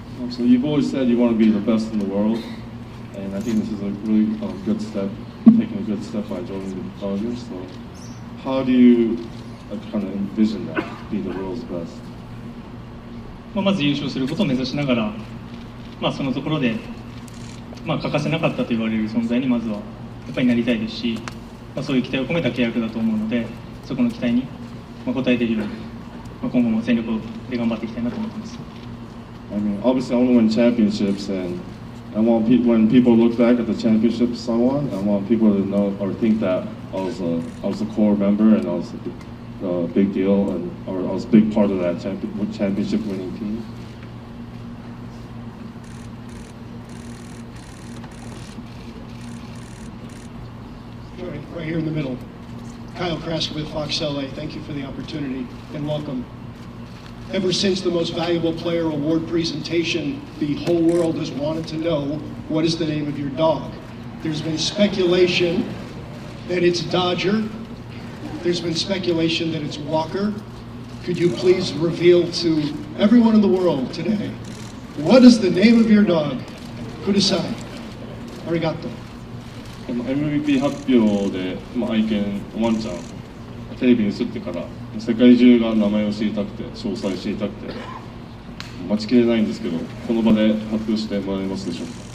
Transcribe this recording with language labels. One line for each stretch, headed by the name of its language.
English: So you've always said you want to be the best in the world, and I think this is a really good step, taking a good step by joining the Dodgers. So how do you kind of envision that, be the world's best?
Japanese: まず優勝することを目指しながら、そのところで、欠かせなかったと言われる存在にまずはやっぱりなりたいですし、そういう期待を込めた契約だと思うので、そこの期待に応えているように、今後も全力で頑張っていきたいなと思っています。
English: I mean, obviously, I want to win championships, and I want when people look back at the championships I won, I want people to know or think that I was a core member and I was a big deal, and or I was a big part of that championship winning team. Right here in the middle. Kyle Kraska with Fox LA. Thank you for the opportunity and welcome. Ever since the Most Valuable Player Award presentation, the whole world has wanted to know what is the name of your dog. There's been speculation that it's Dodger. There's been speculation that it's Walker. Could you please reveal to everyone in the world today, what is the name of your dog?
Japanese: Kudasai. Arigato. MVP 発表で、愛犬ワンちゃんテレビに映ってから世界中が名前を知りたくて詳細知りたくて待ちきれないんですけど、この場で発表してもらえますでしょうか？